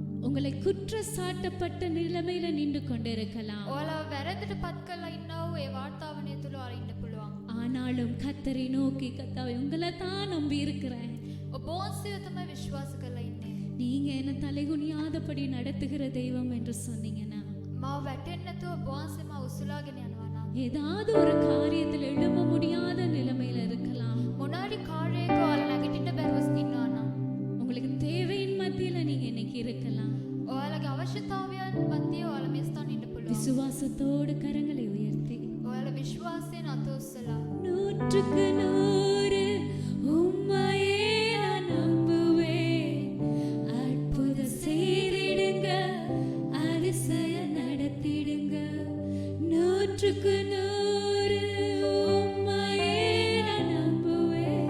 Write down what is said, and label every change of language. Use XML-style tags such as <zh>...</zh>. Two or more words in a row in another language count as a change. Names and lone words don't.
<ta>உங்களை குற்ற சாட்டப்பட்ட நிலைமையில நின்று கொண்டிருக்கலாம்.</ta> <si>ඔයාලා වැරදිට පත් කරලා ඉන්නා වූ ඒ වාතාවරණය තුල ඔයාලා ඉන්න පුළුවන්.</si> <ta>ஆனாலும் கர்த்தரை நோக்கி கர்த்தாவே உங்களை தான் நம்பி இருக்கிறேன்.</ta> <si>ඔබ වහන්සේව තමයි විශ්වාස කරලා ඉන්නේ.</si> <ta>நீங்க என்ன தலைகுனியாதபடி நடத்துகிற தெய்வம் என்று சொன்னீங்கன்னா</ta> <si>මාව වැටෙන්නේ නැතුව ඔබ වහන්සේ මාව උසුලාගෙන යනවා නම්</si> <ta>ஏதாவது ஒரு காரியத்தில் எழும்ப முடியாத நிலைமையில இருக்கலாம்.</ta> <si>මොනාරි කාර්යයක ඔයාලා නැගිටින්න බැරුව ඉන්නවා නම්</si> <ta>உங்களுக்கு தேவையின் மத்தியில நீங்க இன்னைக்கு இருக்கலாம்.</ta> <si>ඔයාලගේ අවශ්‍යතාවයන් මැදියේ ඔයාලා මේ ස්ථානෙ ඉන්න පුළුවන්.</si> <ta>விசுவாசத்தோடு கரங்களை உயர்த்தி</ta> <si>ඔයාලා විශ්වාසයෙන් අත උස්සලා</si> <ta>100க்கு 100 உம்மையே நான் நம்புவேன். அற்புதம் செய்திடுங்க, அதிசயம் நடத்திடுங்க. 100க்கு 100 உம்மையே நான் நம்புவேன்.</ta>